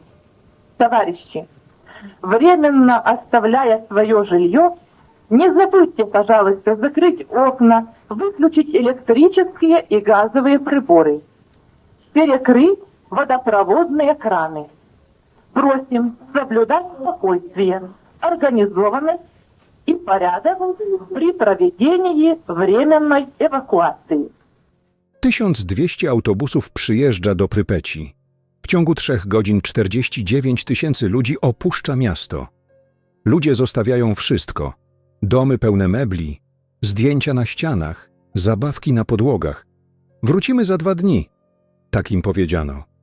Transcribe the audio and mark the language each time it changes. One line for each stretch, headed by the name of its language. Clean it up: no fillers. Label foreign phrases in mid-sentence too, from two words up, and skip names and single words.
Russian: Товарищи, временно оставляя свое жилье, не забудьте, пожалуйста, закрыть окна, выключить электрические и газовые приборы, перекрыть водопроводные краны. Просим соблюдать спокойствие, организованность и порядок при проведении временной эвакуации.
Polish: 1200 autobusów przyjeżdża do Prypeci. W ciągu 3 godzin 49 000 ludzi opuszcza miasto. Ludzie zostawiają wszystko. Domy pełne mebli, zdjęcia na ścianach, zabawki na podłogach. Wrócimy za 2 dni, tak im powiedziano.